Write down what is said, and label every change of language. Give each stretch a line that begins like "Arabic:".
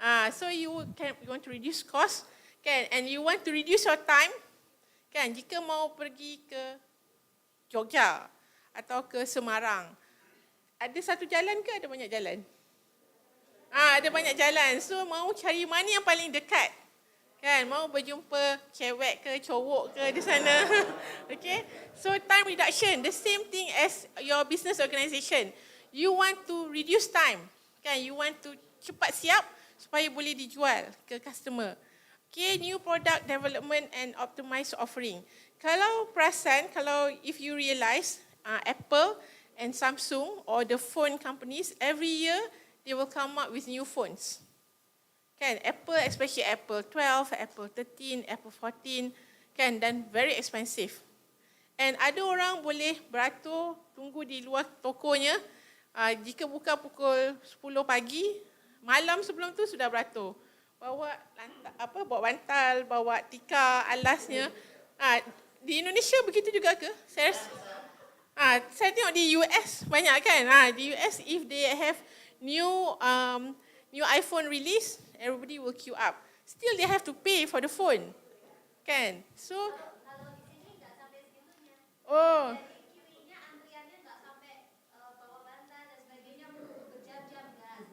English: So you want to reduce cost, kan? And you want to reduce your time, kan?
Malay: Jika mau pergi ke Jogja atau ke Semarang, ada satu jalan ke ada banyak jalan? Ada banyak jalan. So mau cari mana yang paling dekat? Kan, mau berjumpa cewek ke cowok ke di sana. Okay?
English: So time reduction, the same thing as your business organisation. You want to reduce time. Kan, you want to
Malay: cepat siap supaya boleh dijual ke
English: customer. Okay, new product development and optimized offering.
Malay: Kalau perasan,
English: if you realize, Apple and Samsung or the phone companies, every year they will come up with new phones. Kan, Apple, especially Apple 12, Apple 13, Apple 14, kan, dan very expensive.
Malay: And ada orang boleh beratur, tunggu di luar tokonya, jika buka pukul 10 pagi, malam sebelum tu sudah beratur. Bawa bantal, bawa tikar, alasnya. Di Indonesia begitu juga ke? Saya tengok di US banyak kan.
English: Di US if they have new iPhone release, everybody will queue up. Still they have to pay for the phone. Kan? So
Indonesian: Kalau di sini nggak sampai segitunya. oh, Jadi queuing-nya, antriannya nggak sampai bawa bantal dan sebagainya berjam-jam kan.